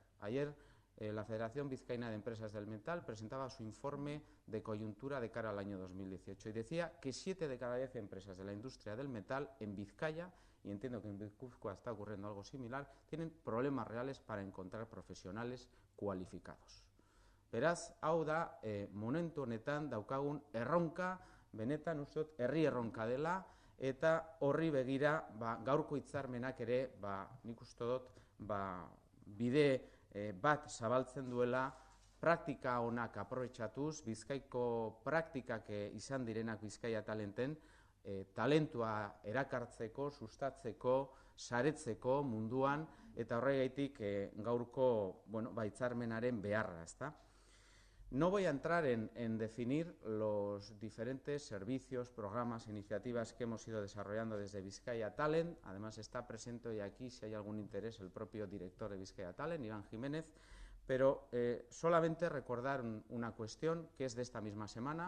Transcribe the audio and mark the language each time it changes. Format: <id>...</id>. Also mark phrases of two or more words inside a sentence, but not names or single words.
<es>Ayer la Federación Vizcaína de Empresas del Metal presentaba su informe de coyuntura de cara al año 2018 y decía que 7 de cada 10 empresas de la industria del metal en Vizcaya, y entiendo que en Guipúzcoa está ocurriendo algo similar, tienen problemas reales para encontrar profesionales cualificados.</es> <eu>Beraz, hau da, momentu honetan daukagun erronka, benetan uste dut herri erronka dela, eta horri begira gaurko hitzarmenak ere, nik uste dut, bide bat zabaltzen duela, praktika onak aprobetxatuz, Bizkaiko praktikak izan direnak Bizkaia Talenten, talentua erakartzeko, sustatzeko, saretzeko munduan, eta horregaitik gaurko hitzarmenaren beharra, ezta?</eu> <es>No voy a entrar en definir los diferentes servicios, programas, iniciativas que hemos ido desarrollando desde Bizkaia Talent. Además está presente hoy aquí, si hay algún interés, el propio director de Bizkaia Talent, Iván Jiménez, pero solamente recordar una cuestión que es de esta misma semana.</es>